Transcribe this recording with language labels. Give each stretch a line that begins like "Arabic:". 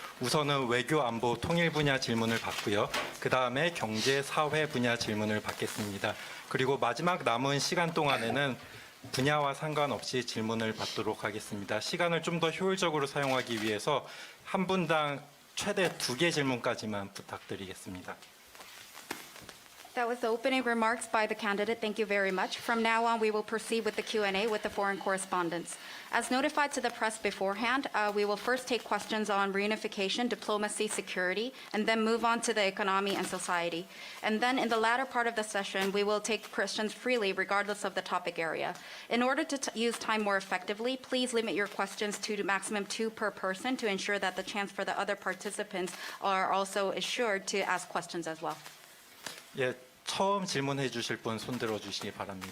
Korean: 우선은 외교 안보 통일 분야 질문을 받고요. 그 다음에 경제 사회 분야 질문을 받겠습니다. 그리고 마지막 남은 시간 동안에는 분야와 상관없이 질문을 받도록 하겠습니다. 시간을 좀 더 효율적으로 사용하기 위해서 한 분당 최대 2개 질문까지만 부탁드리겠습니다.
English: That was the opening remarks by the candidate. Thank you very much. From now on, we will proceed with the Q&A with the foreign correspondents. As notified to the press beforehand, we will first take questions on reunification, diplomacy, security, and then move on to the economy and society. And then in the latter part of the session, we will take questions freely regardless of the topic area. In order to use time more effectively, please limit your questions to the maximum 2 per person to ensure that the chance for the other participants are also assured to ask questions as well.
Korean: 예, 처음 질문해 주실 분 손들어 주시기 바랍니다.